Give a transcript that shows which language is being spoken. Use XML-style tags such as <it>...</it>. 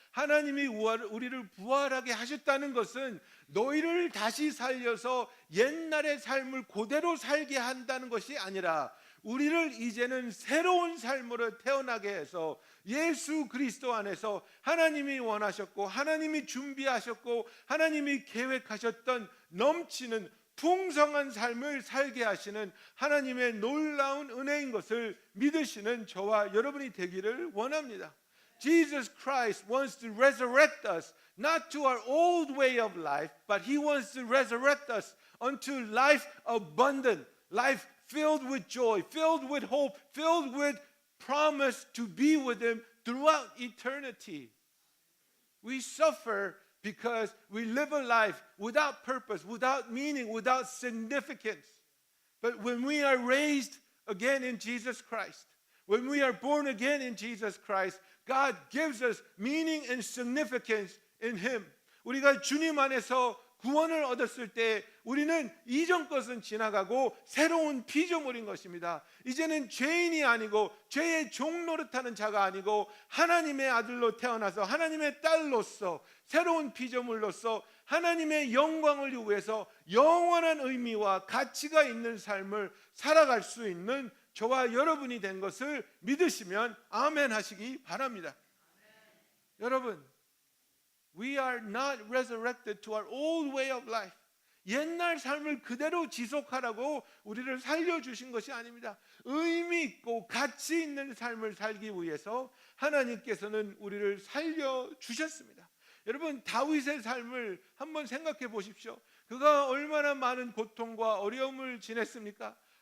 <ko>하나님이 우리를 부활하게 하셨다는 것은 너희를 다시 살려서 옛날의 삶을 그대로 살게 한다는 것이 아니라 우리를 이제는 새로운 삶으로 태어나게 해서 예수 그리스도 안에서 하나님이 원하셨고 하나님이 준비하셨고 하나님이 계획하셨던 넘치는 풍성한 삶을 살게 하시는 하나님의 놀라운 은혜인 것을 믿으시는 저와 여러분이 되기를 원합니다.</ko> <en>Jesus Christ wants to resurrect us not to our old way of life, but He wants to resurrect us unto life abundant, life filled with joy, filled with hope, filled with promise to be with Him throughout eternity. We suffer because we live a life without purpose, without meaning, without significance. But when we are raised again in Jesus Christ, when we are born again in Jesus Christ, God gives us meaning and significance in Him.</en> <ko>우리가 주님 안에서 구원을 얻었을 때 우리는 이전 것은 지나가고 새로운 피조물인 것입니다. 이제는 죄인이 아니고 죄의 종 노릇하는 자가 아니고 하나님의 아들로 태어나서 하나님의 딸로서 새로운 피조물로서 하나님의 영광을 위해서 영원한 의미와 가치가 있는 삶을 살아갈 수 있는 저와 여러분이 된 것을 믿으시면 아멘 하시기 바랍니다. 여러분,</ko> <en>we are not resurrected to our old way of life.</en> <ko>옛날 삶을 그대로 지속하라고 우리를 살려주신 것이 아닙니다. 의미 있고 가치 있는 삶을 살기 위해서 하나님께서는 우리를 살려주셨습니다. 여러분, 다윗의 삶을 한번 생각해 보십시오. 그가 얼마나 많은 고통과 어려움을 지냈습니까?</ko>